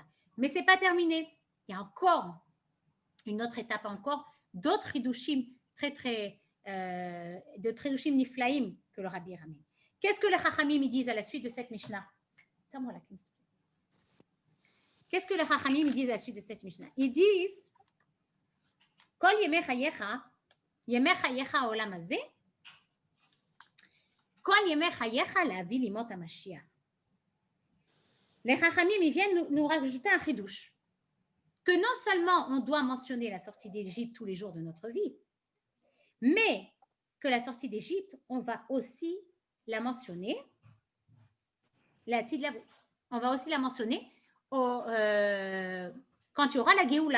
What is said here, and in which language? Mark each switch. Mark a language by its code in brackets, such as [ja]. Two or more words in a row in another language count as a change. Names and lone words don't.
[fr] Mais ce n'est pas terminé. Il y a encore une autre étape, encore d'autres hidushim de [he] חידושים נפלאים [fr] que le Rabbi ramène. Qu'est-ce que les Chachamim disent à la suite de cette Mishnah? Qu'est-ce que les Chachamim disent à la suite de cette Mishnah? Ils disent [he] כל ימי חייך העולם הזה כל ימי חייך להביא לימות המשיח. [fr] Les Chachamim, ils viennent nous rajouter un chidouche, que non seulement on doit mentionner la sortie d'Égypte tous les jours de notre vie, mais que la sortie d'Égypte, on va aussi la mentionner, on va aussi la mentionner quand il y aura la Géoula.